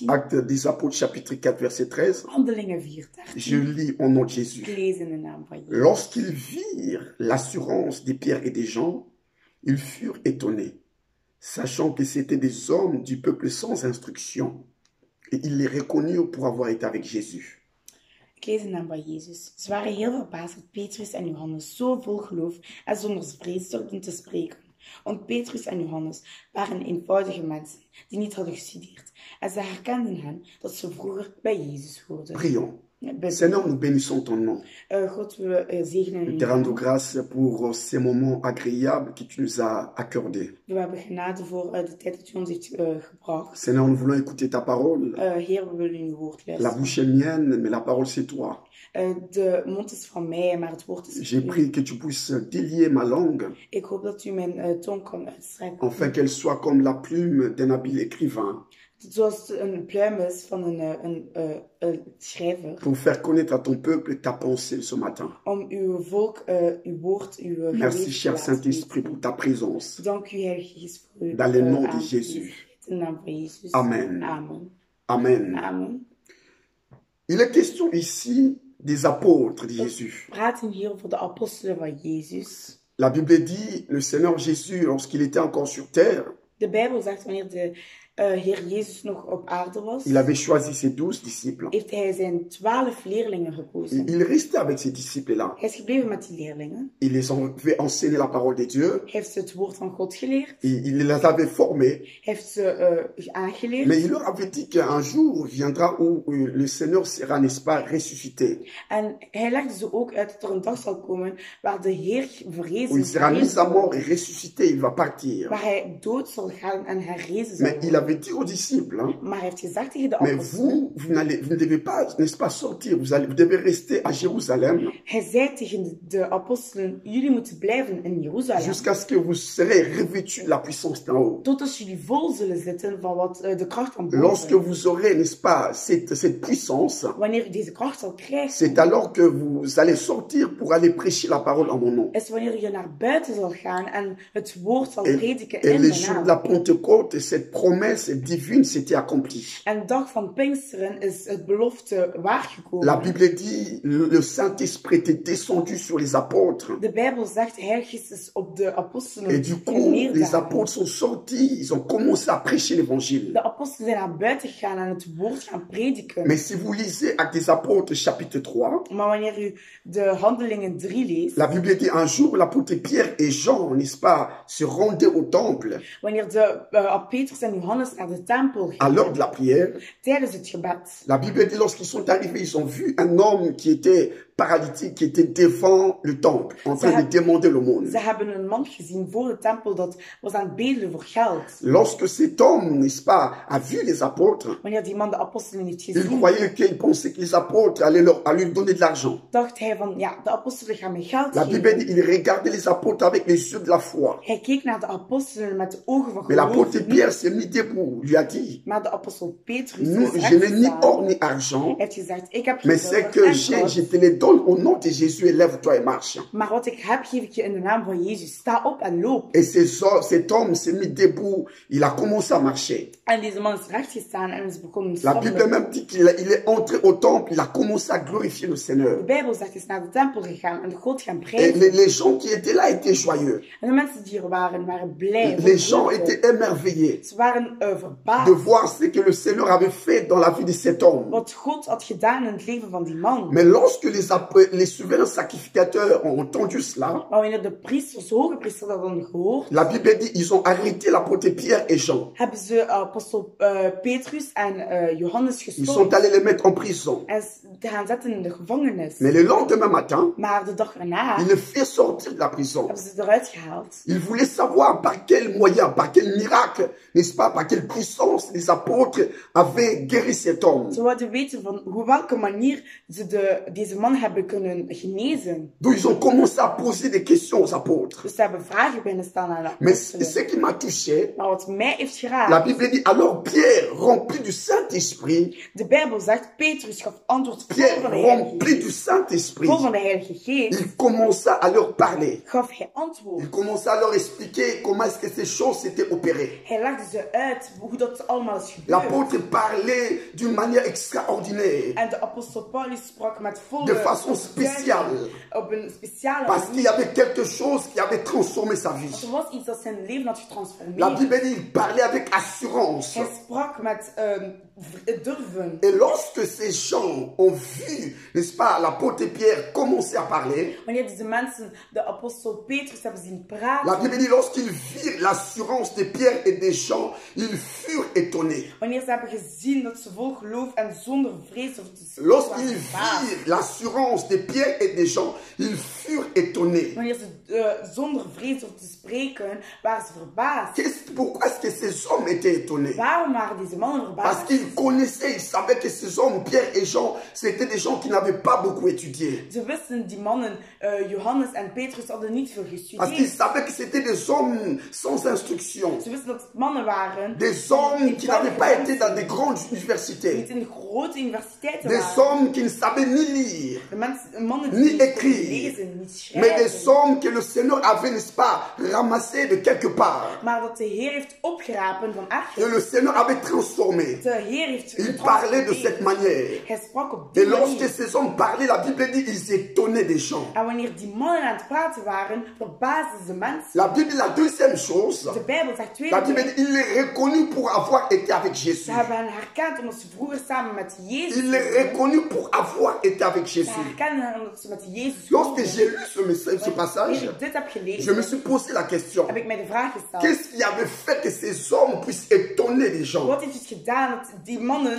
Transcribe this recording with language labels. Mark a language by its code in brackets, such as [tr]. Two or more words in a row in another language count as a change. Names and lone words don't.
[fr] Actes des Apôtres, chapitre 4, verset 13. [nl] Handelingen 4:13. [fr] Je lis au nom de Jésus. [nl] Ik lees in de naam van Jezus. [fr] Lorsqu'ils virent l'assurance des Pierre et des Jean, ils furent étonnés, sachant que c'étaient des hommes du peuple sans instruction, et ils les reconnurent pour avoir été avec Jésus. [nl] Ik lees in de naam van Jezus. Ze waren heel verbaasd dat Petrus en Johannes zo vol geloof en zonder vrees durfden te spreken. Want Petrus en Johannes waren eenvoudige mensen die niet hadden gestudeerd. En ze herkenden hen dat ze vroeger bij Jezus hoorden. [fr] Prions. Seigneur, nous bénissons ton nom. [nl] God, we zegenen [fr] Nous [nl] u. [fr] te rendons grâce pour ces moments agréables que tu nous as accordés. [nl] We hebben genade voor de tijd dat u ons heeft gebracht. [fr] Seigneur, nous voulons écouter ta parole. [nl] Heer, we willen uw woord [fr] La [nl] luisteren. [fr] bouche est mienne, mais la parole c'est toi. [nl] De mond is van mij, maar het woord is [fr] J'ai [nl] van u. [fr] prié que tu puisses délier ma langue, [nl] Ik hoop dat u mijn tong kan uitstrekken. [fr] afin qu'elle soit comme la plume d'un habile écrivain, [nl] Zoals een pluim is van een schrijver. [fr] pour faire connaître à ton peuple ta pensée ce matin. [nl] Om uw volk, uw woord, uw [fr] Merci, [nl] geweten te [fr] cher [nl] laten [fr] Saint-Esprit, [nl] weten. [fr] pour ta présence. [nl] Dank u, Heilige Geest, voor uw [fr] Dans le nom de [nl] aanwezigheid. [fr] Jésus. [nl] In de naam van Jezus. Amen. Amen. Amen. Amen. [fr] Il est question ici des apôtres de Jésus. [nl] We praten hier over de apostelen van Jezus. [fr] La Bible dit, le Seigneur Jésus, lorsqu'il était encore sur terre, [nl] De Bijbel zegt wanneer de Heer Jezus nog op aarde was, [fr] il avait choisi ses 12 disciples. [nl] heeft hij zijn 12 leerlingen gekozen. [fr] Il restait avec ces disciples-là. [nl] Hij is gebleven met die leerlingen. [fr] Il les avait enseigné la parole de Dieu. [nl] Hij heeft ze het woord van God geleerd. [fr] Il les avait formés. [nl] Hij heeft ze aangeleerd. [fr] Mais il leur avait dit qu'un jour viendra où le Seigneur sera, n'est-ce pas, ressuscité. [nl] En hij legde ze ook uit dat er een dag zal komen waar de Heer [fr] Où il [nl] verrezen [fr] sera mis à mort et ressuscité. Il va partir. [nl] waar hij dood zal gaan en herrezen zal [fr] Mais il [nl] worden. [fr] avait dit aux disciples, hein, [nl] Maar hij heeft gezegd tegen de [fr] mais [nl] apostelen, [fr] vous ne devez pas, n'est-ce pas, sortir. Vous devez rester à Jérusalem [nl] hij zei tegen de apostelen, jullie moeten blijven in Jeruzalem. [fr] jusqu'à ce que vous serez revêtus de la puissance d'en haut. [nl] Tot als jullie vol zullen zitten van wat de kracht van [fr] Lorsque [nl] boven. [fr] vous aurez, n'est-ce pas, cette puissance, [nl] Wanneer u deze kracht zal [fr] c'est [nl] krijgen, [fr] alors que vous allez sortir pour aller prêcher la parole en mon nom. [nl] is wanneer je naar buiten zal gaan en het woord zal [fr] Et, [nl] prediken [fr] et [nl] in [fr] les [nl] de [fr] jours de la [nl] naam. [fr] Pentecôte, cette promesse promesse divine s'était accomplie. [nl] En de dag van Pinksteren is het belofte waargekomen. [fr] La Bible dit, le Saint-Esprit était descendu sur les apôtres. [nl] De Bijbel zegt, de Heilige Geest is op de apostelen [fr] Et du coup, les [nl] neergedaald. [fr] apôtres sont sortis, ils ont commencé à prêcher l'évangile. [nl] De apostelen zijn naar buiten gegaan en het woord gaan prediken. [fr] Mais si vous lisez Actes des Apôtres chapitre 3, [nl] Maar wanneer u de Handelingen 3 leest, [fr] la Bible dit un jour l'apôtre Pierre et Jean, n'est-ce pas, se rendaient au temple [nl] wanneer de Petrus en Johannes naar de tempel [fr] à [nl] gingen, [fr] l'heure de la prière. [nl] tijdens het gebed. [fr] La Bible dit lorsqu'ils sont arrivés, ils ont vu un homme qui était paralytique, qui était devant le temple, en train de demander l'aumône. [nl] Ze hebben een man gezien voor de tempel dat was aan het bedelen voor geld. [fr] Lorsque cet homme, n'est-ce pas, a vu les apôtres, [nl] Wanneer die man de apostelen heeft [fr] il [nl] gezien, [fr] croyait qu'il pensait que les apôtres allaient lui donner de l'argent. [nl] dacht hij van, ja, de apostelen gaan mij geld [fr] La Bible [nl] geven. [fr] dit il regardait les apôtres avec les yeux de la foi. [nl] Hij keek naar de apostelen met de ogen van [fr] Mais l'apôtre [nl] geloof. [fr] Pierre s'est mis debout, lui a dit, [nl] Maar de apostel Petrus [fr] nous, [nl] is [fr] je n'ai ni [nl] rechtgestaan. [fr] or ni argent, [nl] Hij heeft gezegd, ik heb [fr] mais [nl] geen [fr] c'est [nl] zilver [fr] que [nl] en [fr] j'ai, [nl] goud, [fr] je te les donne au nom de Jésus et lève-toi et marche. [nl] maar wat ik heb, geef ik je in de naam van Jezus. Sta op en loop. [fr] Et cet homme s'est mis debout, il a commencé à marcher. [nl] En deze man is rechtgestaan en is begonnen [fr] La [nl] te [fr] Bible [nl] wandelen. [fr] même dit qu'il est entré au temple, il a commencé à glorifier le Seigneur. [nl] De Bijbel zegt, hij is naar de tempel gegaan en de God gaan [fr] Et [nl] prijzen. [fr] les gens qui étaient là étaient joyeux. [nl] En de mensen die er waren blij. [fr] Les gens étaient émerveillés [nl] Ze waren [fr] de [nl] verbaasd [fr] voir ce que le Seigneur avait fait dans la vie de cet homme. [nl] wat God had gedaan in het leven van die man. [fr] Mais lorsque les souverains sacrificateurs ont entendu cela, [nl] Maar wanneer de priesters, de hoge priesters dat hadden gehoord, [fr] la Bible dit ils ont arrêté l'apôtre Pierre et Jean. [nl] hebben ze apostel Petrus en Johannes [fr] Ils sont [nl] gestopt [fr] allés les mettre en prison. [nl] en te gaan zetten in de gevangenis. [fr] Mais le lendemain matin, [nl] Maar de dag erna [fr] ils les firent sortir de la prison. [nl] hebben ze eruit gehaald. [fr] Ils voulaient savoir par quel moyen, par quel miracle, n'est-ce pas, par quelle puissance les apôtres avaient guéri cet homme. [nl] Ze wilden weten van hoe welke manier ze deze man hebben kunnen genezen. [fr] Donc ils ont commencé à poser des questions aux apôtres. [nl] Dus ze hebben vragen binnen staan aan de [fr] Mais [nl] apostelen. [fr] ce qui m'a touché, [nl] Maar wat mij heeft [fr] la [nl] geraakt, [fr] Bible dit alors Pierre, rempli du Saint-Esprit, [nl] de Bijbel zegt, Petrus gaf antwoord vol [fr] Pierre, [nl] van de Heilige [fr] rempli [nl] Geest. [fr] du Saint-Esprit, [nl] Vol van de Heilige Geest [fr] il commença à leur parler. [nl] gaf hij antwoord. [fr] Il commença à leur expliquer comment est-ce que ces choses s'étaient opérées. [nl] Hij legde ze uit hoe dat allemaal is gebeurd. [fr] L'apôtre parlait d'une manière extraordinaire, [nl] En de apostel Paulus sprak met volle [fr] de façon spéciale, [nl] op een speciale [fr] parce qu'il y [nl] manier. [fr] avait quelque chose qui avait transformé sa vie. [nl] Er was iets dat zijn leven had [fr] La [nl] getransformeerd. [fr] Bible dit, il parlait avec assurance. [nl] Hij sprak met durven. [fr] Et lorsque ces gens ont vu, n'est-ce pas, l'apôtre Pierre commencer à parler, [nl] Wanneer deze mensen de apostel Petrus hebben zien [fr] la [nl] praten, [fr] Bible dit, lorsqu'ils virent l'assurance de Pierre et des gens, ils furent étonnés. [nl] wanneer ze hebben gezien dat ze vol geloof en zonder vrees of te [fr] Lorsqu'ils virent l'assurance de Pierre et des gens, ils furent étonnés. [nl] wanneer ze zonder vrees of te spreken, waren ze verbaasd. [fr] Pourquoi est-ce que ces hommes étaient étonnés? [nl] Waarom waren deze mannen [fr] Parce [nl] verbaasd? [fr] qu'ils connaissaient, ils savaient que ces hommes, Pierre et Jean, c'était des gens qui n'avaient pas beaucoup étudié. [nl] Ze wisten, die mannen, Johannes en Petrus, hadden niet veel [fr] Parce qu'ils [nl] gestudeerd. [fr] savaient que c'était des hommes sans instruction. [nl] Ze wisten dat het mannen waren [fr] Des hommes qui n'avaient pas été dans des grandes universités. [nl] niet in grote universiteiten [fr] Des [nl] waren. [fr] hommes qui ne savaient ni lire, [nl] De mannen die [fr] ni [nl] niet konden [fr] écrire. [nl] lezen, niet [fr] mais des [nl] schrijven. [fr] hommes que le Seigneur avait, n'est-ce pas, ramassés de quelque part. [nl] Maar dat de Heer heeft opgerapen van [fr] Et [nl] ergens. [fr] le Seigneur avait transformé. [nl] De Heer heeft [fr] Il parlait de cette manière. [nl] Hij sprak op [fr] Et [nl] die [fr] lorsque [nl] manier. [fr] ces hommes parlaient, la Bible dit, ils étonnaient des gens. [nl] En wanneer die mannen aan het praten waren, verbaasden ze mensen. [fr] La Bible, la deuxième chose, [nl] De Bijbel zegt twee [fr] la Bible [nl] dingen. [fr] dit, il est reconnu pour avoir été avec Jésus. [nl] Ze hebben hen herkend omdat ze vroeger samen met Jezus [fr] Il est [nl] waren. [fr] reconnu pour avoir été avec [nl] Ze [fr] Jésus. [nl] herkennen hen omdat ze met Jezus [fr] Lorsque [nl] waren. [fr] j'ai lu ce passage, [nl] Wanneer ik dit heb [fr] je me [nl] gelezen, [fr] suis posé la question. [nl] heb ik mij de vraag gesteld. [fr] Qu'est-ce qui avait fait que ces hommes puissent étonner les gens? [nl] Wat heeft het gedaan dat die mannen...